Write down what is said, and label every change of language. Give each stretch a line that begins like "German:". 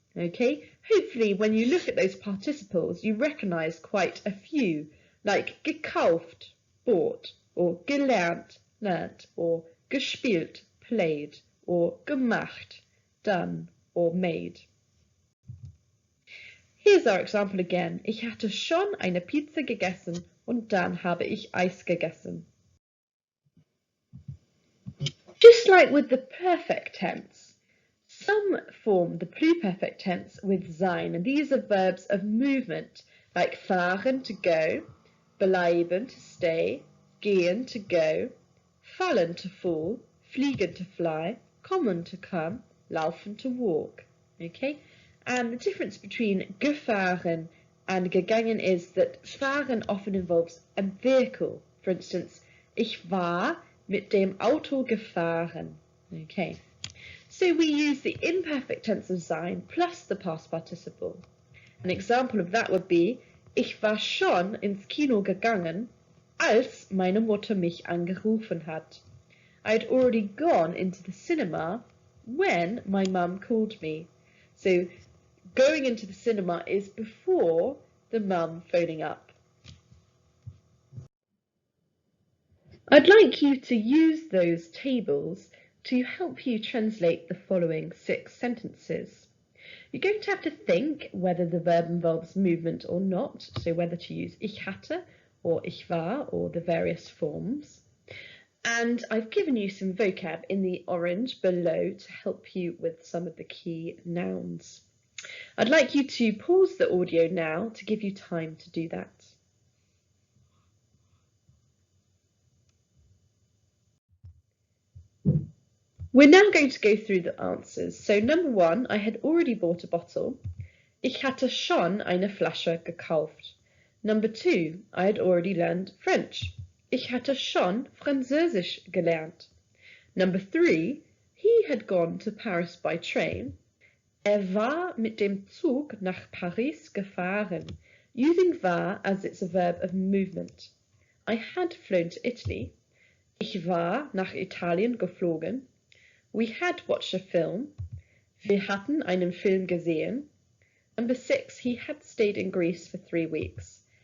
English: Okay, hopefully when you look at those participles you recognise quite a few, like gekauft, bought, or gelernt, learnt, or gespielt, played, or gemacht, done, or made. Here's our example again.
German: Ich hatte schon eine Pizza gegessen und dann habe ich Eis gegessen.
English: Just like with the perfect tense, some form the pluperfect tense with sein, and these are verbs of movement, like fahren to go, bleiben to stay, gehen to go, fallen to fall, fliegen to fly, kommen to come, laufen to walk. Okay? And the difference between gefahren and gegangen is that fahren often involves a vehicle. For instance,
German: ich war mit dem Auto gefahren.
English: Okay, so we use the imperfect tense of sein plus the past participle. An example of that would be,
German: ich war schon ins Kino gegangen, als meine Mutter mich angerufen hat.
English: I had already gone into the cinema when my mum called me. So going into the cinema is before the mum phoning up. I'd like you to use those tables to help you translate the following 6 sentences. You're going to have to think whether the verb involves movement or not, so whether to use ich hatte or ich war or the various forms. And I've given you some vocab in the orange below to help you with some of the key nouns. I'd like you to pause the audio now to give you time to do that. We're now going to go through the answers. So number 1, I had already bought a bottle.
German: Ich hatte schon eine Flasche gekauft.
English: Number 2, I had already learned French.
German: Ich hatte schon Französisch gelernt.
English: Number 3, he had gone to Paris by train.
German: War mit dem Zug nach Paris gefahren,
English: using war as it's a verb of movement. I had flown to Italy.
German: Ich war nach Italien geflogen.
English: We had watched a film.
German: Wir hatten einen Film gesehen.
English: Number 6, he had stayed in Greece for 3 weeks.